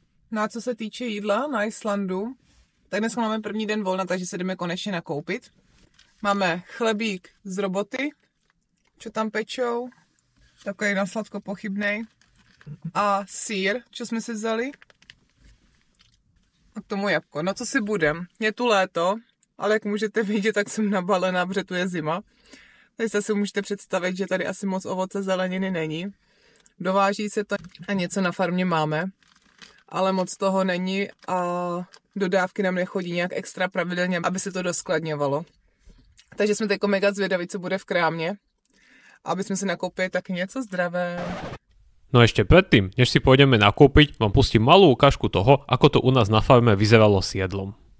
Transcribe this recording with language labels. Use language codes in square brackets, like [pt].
[cs] No a co se týče jídla na Islandu, tak dneska máme první den volna, takže se jdeme konečně nakoupit. Máme chlebík z roboty, čo tam pečou, takový na sladko pochybnej. A sýr, čo jsme si vzali. A k tomu jabko. No co si budem? Je tu léto, ale jak můžete vidět, tak jsem nabalená, protože tu je zima. Takže si můžete představit, že tady asi moc ovoce zeleniny není. Dováží se to a něco na farmě máme, ale moc toho není a dodávky nám nechodí nějak extra pravidelně, aby se to doskladňovalo. Takže jsme teď mega zvědaví, co bude v krámě, aby jsme si nakoupili taky něco zdravé. [sk] No ešte predtým, než si pôjdeme nakúpiť, vám pustím malú ukážku toho, ako to u nás na farme vyzeralo s jedlom.